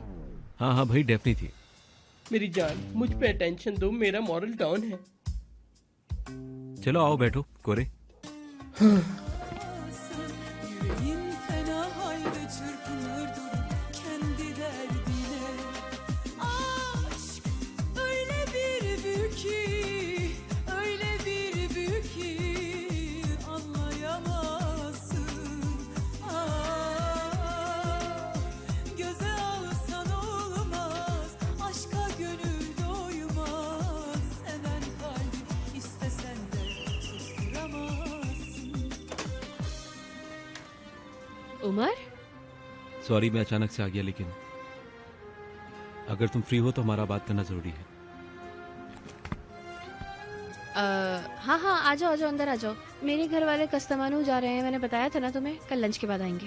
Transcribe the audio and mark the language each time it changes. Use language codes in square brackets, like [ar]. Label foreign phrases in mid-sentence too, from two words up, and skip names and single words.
[hi] हाँ हाँ भाई, डेफनी थी। मेरी जान, मुझ पे अटेंशन दो, मेरा [en] moral down [hi] है। चलो आओ बैठो कोरे। [tr] Yüreğin fena halde çırpınır durur kendi derdine. Aşk öyle bir büyük ki, öyle bir büyük ki anlayamazsın. Göze alsan olmaz, aşka gönül doymaz. Seven kalbi istesen de susturamazsın. [hi] उमर सॉरी मैं अचानक से आ गया, लेकिन अगर तुम फ्री हो तो हमारा बात करना जरूरी है। हाँ हाँ, आ जाओ आ जाओ, अंदर आ जाओ। मेरे घर वाले कस्तमानू जा रहे हैं, मैंने बताया था ना तुम्हें, कल लंच के बाद आएंगे।